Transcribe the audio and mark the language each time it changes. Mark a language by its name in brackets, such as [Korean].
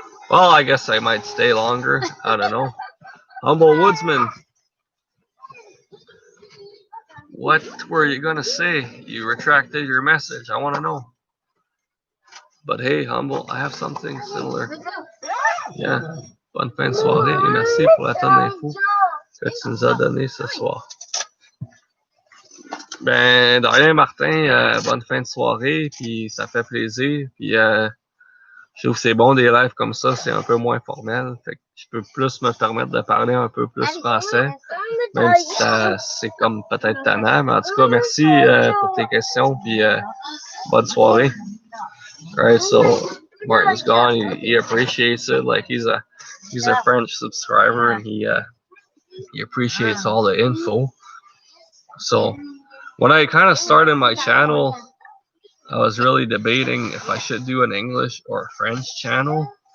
[English] Well, I guess I might stay longer. I don't know. Humble Woodsman, what were you gonna say? You retracted your message. I want to know. But hey, Humble, I have something similar. Yeah. [French] Bonne fin de soirée et merci pour la tonne d'infos que tu nous as donné ce soir. Ben, de rien, Martin, bonne fin de soirée, puis ça fait plaisir. Puis je trouve que c'est bon des lives comme ça, c'est un peu moins formel. Fait que je peux plus me permettre de parler un peu plus français, même si c'est comme peut-être tannant. Mais en tout cas, merci pour tes questions, puis bonne soirée. [English] Alright, so Martin's gone. He appreciates it. Like he's a French subscriber, and he appreciates all the info. So when I kind of started my channel, I was really debating if I should do an English or a French channel.